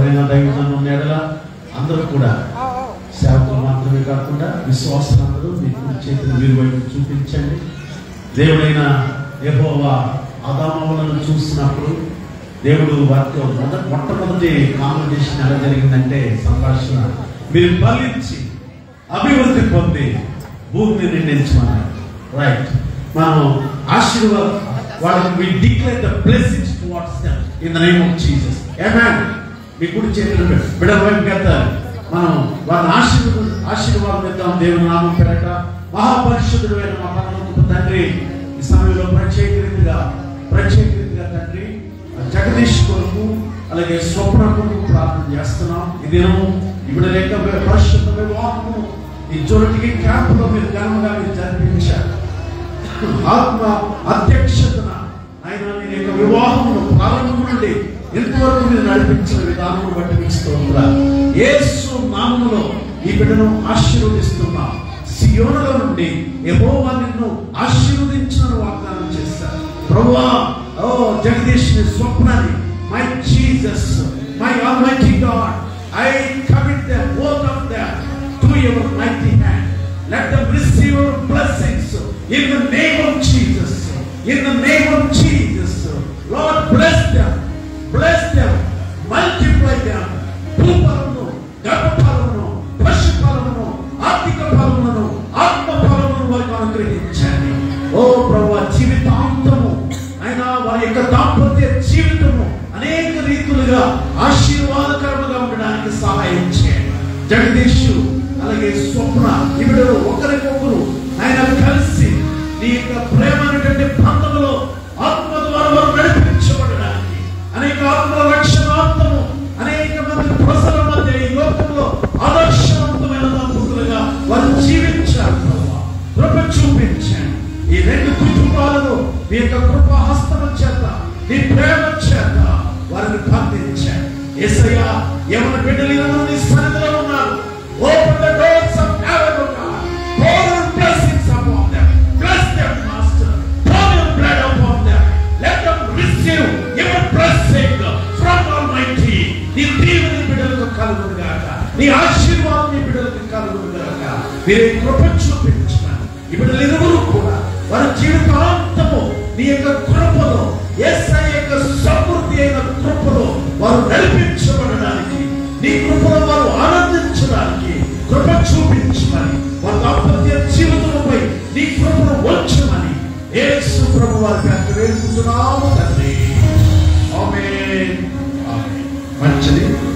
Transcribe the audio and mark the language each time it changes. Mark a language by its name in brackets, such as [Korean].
[Telugu] దైవజనం ఎడల అందరూ కూడా సేవకులు మాత్రమే కాకుండా విశ్వాసులందరూ మీ కుడి చేతులు మీరు వైపు చూపించండి. దేవుడైన యెహోవా ఆదాములను చూసినప్పుడు దేవుడు వారితో మొట్టమొదటి కాన్వర్జేషన్ ఎలా జరిగిందంటే, సంభాషణ, మీరు ఫలించి అభివృద్ధి పొంది భూమిని నిండించమన్నారు. [English] right, [Telugu] మనం ఆశీర్వాదం వాళ్ళకి [English] we declare the blessings towards them in the name of Jesus. [Telugu] Amen. మీ కుడి చేతులు బిడ్డల వైపు కట్టాలి. మనం వారిని ఆశీర్వాదం ఇద్దాం. దేవుని నామం పేరట మహాపరిశుద్ధుడు అయిన మా పరలోకపు తండ్రి, ఈ సమయంలో ప్రత్యేక రీతిగా తండ్రి జగదీష్ కొరకు అలాగే స్వప్న కొరకు ప్రార్థన చేస్తున్నాం. ఈ దినము ఇప్పుడు లేక పరిశుద్ధ వివాహము ఈ జోరటికి క్యాంపులో మీరు ఘనంగా మీరు జరిపించారు. ఆత్మ అధ్యక్షతన ఆయన మీ యొక్క వివాహమును ప్రారంభం నుండి ఎంతవరకు మీరు నడిపించిన విధానం బట్టి మీకు యేసు నామములో ఈ బిడ్డను ఆశీర్వదిస్తున్నాం. సియోనులో నుండి యెహోవా నిన్ను ఆశీర్వదించిన వాగ్దానం చేశారు. ప్రభువా, ఓ Jagadish స్వప్నాన్ని, [English] My Jesus, my almighty God, I commit them, both of them, to your mighty hand. Let them receive your blessings in the name of Jesus. In the name of Jesus, Lord, bless them, multiply them. [Telugu] భూఫలమును, గర్భఫలమును, పశుఫలమును, ఆర్థిక ఫలములను, ఆత్మ ఫలములను వారికి అనుగ్రహించండి. ఓ ప్రభువా, జీవితాంతము ఆయన వారి యొక్క దాంపత్య జీవితము అనేక రీతులుగా ఆశీర్వాదకరముగా ఉండడానికి సహాయం చేయండి. జగదీషు అలాగే స్వప్న ఇప్పుడు ఒకరికొకరు ఆయన కలిసి నీ యొక్క ప్రేమ అనేటువంటి బంధములో ఆత్మ ద్వారా వారు నడిపించబడడానికి, అనేక ఆత్మల రక్షణార్థము అనేక మంది ప్రజల మధ్య ఈ లోకంలో ఆదర్శవంతమైన దంపతులుగా వారు జీవించారు. ప్రభువా, కృప చూపించండి. ఈ రెండు కుటుంబాలను మీ యొక్క కృపా హస్తము చేత, నీ ప్రేమ చేత వారిని బంధించండి. యేసయ్యా, ఎవరి బిడ్డలు నీ సన్నిధిలో ఉన్నారు, [English] open the doors of heaven, O God. Pour your blessings upon them. Bless them, Master. Pour your blood upon them. Let them receive your blessing from Almighty. [Telugu] నీ దీవెన బిడ్డలకు కలుగును గాక, నీ ఆశీర్వాదం నీ బిడ్డలకు కలుగును గాక. మీరే కృప చూపించండి. ఈ బిడ్డలు ఇరువురు కూడా వారి జీవితాంతము నీ యొక్క కృపలో, యేసయ్య యొక్క సమృద్ధి అయిన కృపలో వారు నడిపించబడడానికి, నీ కృపలో వారు ఆనందించడానికి కృప చూపించమని, వారి దాంపత్య జీవితంపై నీ కృపను వచ్చమని యేసు ప్రభు వారి పేరిట వేడుకుంటున్నాము తండ్రి. ఆమేన్. మంచిది.